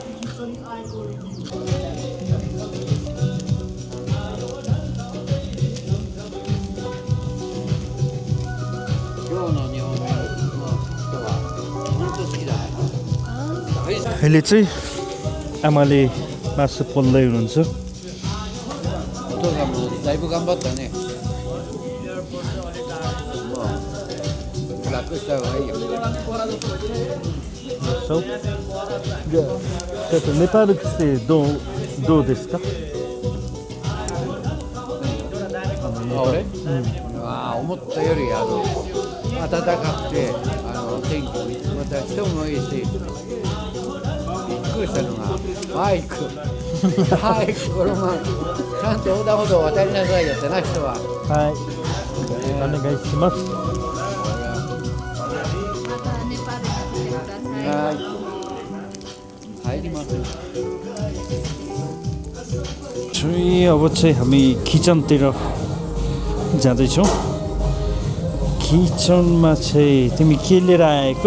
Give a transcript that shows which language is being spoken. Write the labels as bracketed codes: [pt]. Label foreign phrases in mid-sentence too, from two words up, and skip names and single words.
[ne] अहिले चाहिँ आमाले मासु पोल्दै हुनुहुन्छ। [ja] नेपाल どうですか？思ったより暖かくて天気また人もいいし、びっくりしたのがバイク車ちゃんと横断歩道を渡りなさいよってな人は。はい、お願いします。 [ne] अब चाहिँ हामी किचनतिर जाँदैछौँ। किचनमा चाहिँ तिमी के लिएर आएको?